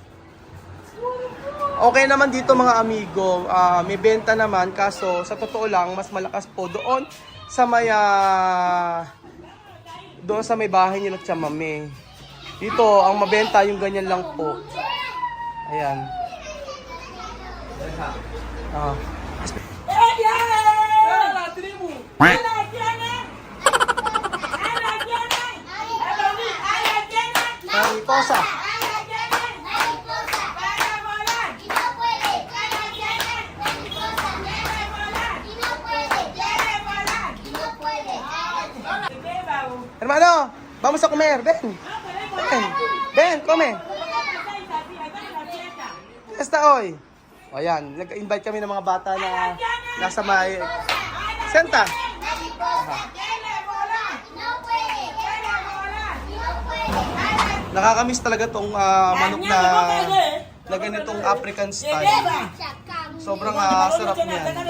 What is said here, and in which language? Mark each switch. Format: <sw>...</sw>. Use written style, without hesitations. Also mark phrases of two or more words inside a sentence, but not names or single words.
<tl>Okay naman dito mga amigo. May benta naman kaso sa totoo lang mas malakas po doon sa may bahay nila Chamame. Dito ang mabenta yung ganyan lang po. Ayan.</tl> <es>Mariposa. Hermano, vamos a comer, ven. Ven, come. Fiesta hoy.</es> <tl>O ayan, nag-invite kami ng mga bata na nasa may... Senta. Nakakamiss talaga tong manok na ganitong</tl> <en>African style.</en> <tl>Sobrang sarap niyan.</tl>